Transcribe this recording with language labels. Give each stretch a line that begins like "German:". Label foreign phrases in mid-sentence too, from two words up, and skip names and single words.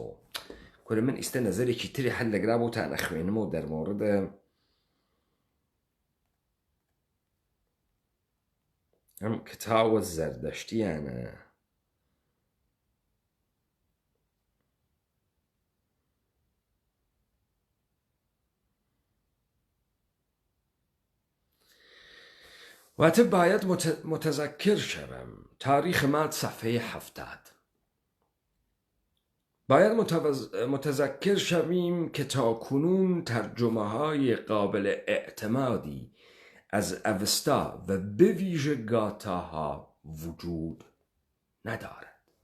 Southern Kurdish: کورە من ئیستە نەزەرێکی تری هەل لەگرا بۆ تا نەخوێنمە و دەرمۆردە ئەم کتاوە زەردەشتیانە.
Persian: واتە باید متذکر شوم تاریخ ماد صفحه 70. باید متذکر شویم که تا کنون ترجمه های قابل اعتمادی از اوستا و به ویژه گاتاها وجود ندارد.